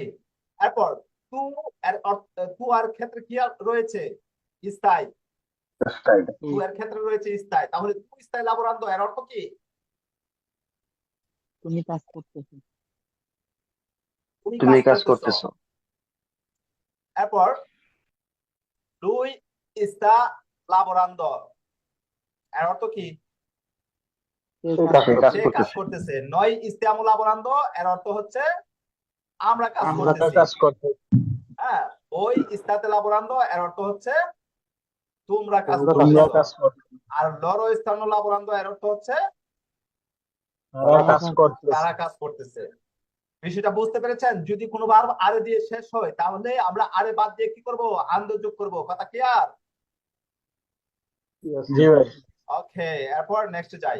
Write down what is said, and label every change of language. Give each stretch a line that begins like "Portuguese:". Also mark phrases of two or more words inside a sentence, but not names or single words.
Bangla: এরপর তু এর তু আর ক্ষেত্রে কি রয়েছে? স্থায়ী। তু এর ক্ষেত্রে রয়েছে স্থায়ী। তাহলে
Italian: tu stai lavorando,
Bangla: এর অর্থ কি? তুমি কাজ করতেছো। তুমি কাজ করতেছো। এরপর
Italian: lui sta lavorando,
Bangla: এর অর্থ কি? সে সে কাজ কাজ সে কাজ করতেছে। করতেছে।
Italian: noi stiamo lavorando
Bangla: এর অর্থ হচ্ছে আমরা কাজ আমরা করতেছি। কাজ করতে। হ্যাঁ,
Italian: voi state lavorando
Bangla: এর অর্থ হচ্ছে তোমরা কাজ তোমরা করতেছো। কাজ করতে। আর
Italian: loro stanno lavorando
Bangla: এর অর্থ হচ্ছে তারা কাজ করতেছে। তারা কাজ করতেছে। বিষয়টা বুঝতে পেরেছেন? যদি কোনো ভার্ব আরে দিয়ে শেষ হয় তাহলে আমরা আরে বাদ দিয়ে কি করব? আন্দ যোগ করব। কথা ক্লিয়ার? জি ভাই। ওকে, এরপর নেক্সট যাই।